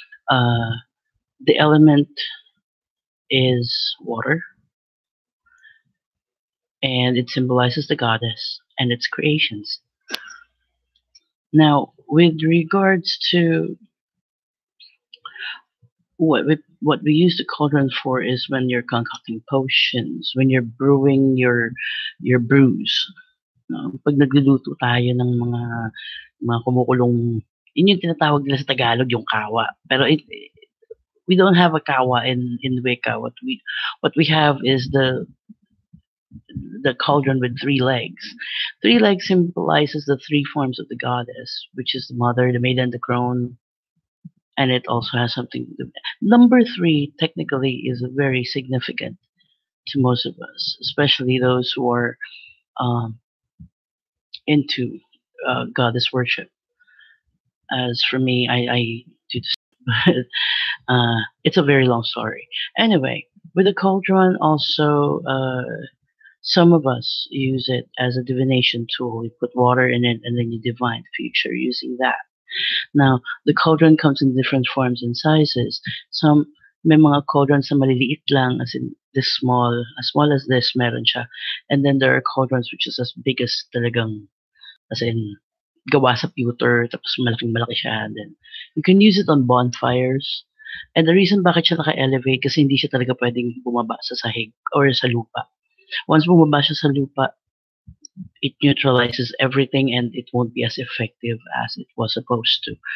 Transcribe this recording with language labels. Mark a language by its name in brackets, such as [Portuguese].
[English] Uh, the element is water, and it symbolizes the goddess and its creations. Now, with regards to what we use the cauldron for is when you're concocting potions, when you're brewing your brews. No? [Filipino] Pag nagluluto tayo ng mga kumukulong, yun yung tinatawag nila sa Tagalog yung kawa. [English] Pero we don't have a kawa in Wicca. What we have is the cauldron with three legs. Three legs symbolizes the three forms of the goddess, which is the mother, the maiden, the crone, and it also has something to do. Number three technically is very significant to most of us, especially those who are into goddess worship. As for me, I do this, but it's a very long story. Anyway, with the cauldron, also some of us use it as a divination tool. You put water in it, and then you divine the future using that. Now, the cauldron comes in different forms and sizes. Some [Filipino] may mga cauldrons na maliliit lang, [English] as in this small, as small as this, [Filipino] meron siya. [English] And then there are cauldrons which is as big as talagang, as in, [Filipino] gawa sa pewter, tapos malaking malaki siya. [English] And then, you can use it on bonfires. And the reason [Filipino] bakit siya naka-elevate, kasi hindi siya talaga pwedeng bumaba sa sahig or sa lupa. [English] Once [Filipino] bumaba siya sa lupa, [English] it neutralizes everything and it won't be as effective as it was supposed to.